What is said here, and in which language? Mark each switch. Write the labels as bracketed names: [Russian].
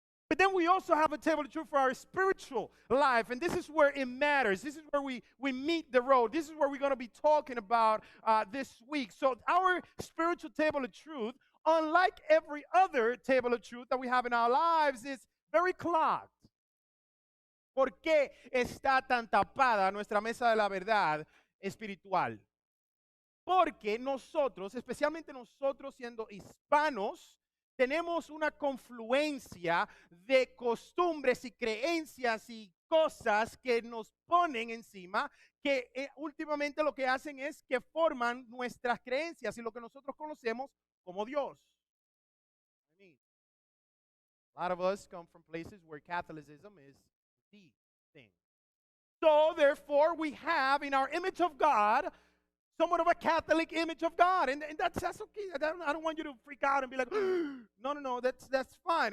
[English] But then we also have a table of truth for our spiritual life, and this is where it matters. This is where we meet the road. This is where we're going to be talking about this week. So our spiritual table of truth, unlike every other table of truth that we have in our lives, is very clogged. [Spanish] ¿Por qué está tan tapada nuestra mesa de la verdad espiritual? Porque nosotros, especialmente nosotros siendo hispanos, tenemos una confluencia de costumbres y creencias y cosas que nos ponen encima, que últimamente lo que hacen es que forman nuestras creencias y lo que nosotros conocemos como Dios. [English] A lot of us come from places where Catholicism is the thing. So, therefore, we have in our image of God somewhat of a Catholic image of God. And that's okay. I don't want you to freak out and be like, no, that's fine.